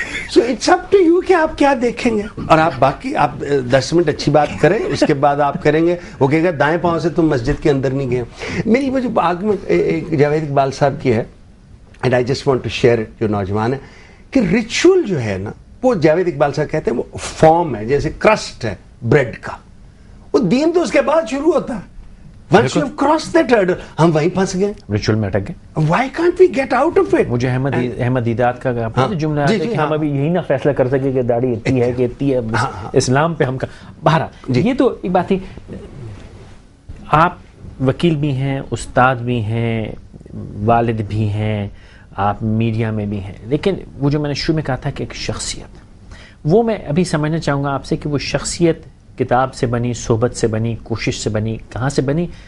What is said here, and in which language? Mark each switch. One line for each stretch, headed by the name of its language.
English: so it's up to you
Urdu: کہ آپ کیا دیکھیں گے. اور آپ باقی آپ 10 منٹ اچھی بات کریں, اس کے بعد آپ کریں گے وہ کہے گا دائیں پاؤں سے تم مسجد کے اندر نہیں گئے. میری وہ جو آرگومنٹ ایک جاوید اقبال صاحب کی ہے,
English: and I just want to share it,
Urdu: جو نوجوان ہے, کہ ریچول جو ہے نا وہ جاوید اقبال صاحب کہتے ہیں وہ فارم ہے, جیسے کرسٹ ہے بریڈ کا. وہ دین تو اس کے بعد شروع ہوتا ہے.
English: Once you have crossed that hurdle,
Urdu: ہم وہیں پھنس گئے, ریچول میں اٹک گئے.
English: Why can't we get out of it?
Urdu: مجھے احمد دیدات کا جملہ ہے کہ ہم ابھی یہی نہ فیصلہ کر سکے کہ داڑھی اتنی ہے کہ اتنی ہے, اسلام پہ ہم کا بہرحال. یہ تو ایک بات تھی. آپ وکیل بھی ہیں, استاد بھی ہیں, والد بھی ہیں, آپ میڈیا میں بھی ہیں, لیکن وہ جو میں نے شروع میں کہا تھا کہ ایک شخصیت, وہ میں ابھی سمجھنا چاہوں گا آپ سے کہ وہ شخصیت کتاب سے بنی, صحبت سے بنی, کوشش سے بنی, کہاں سے بنی.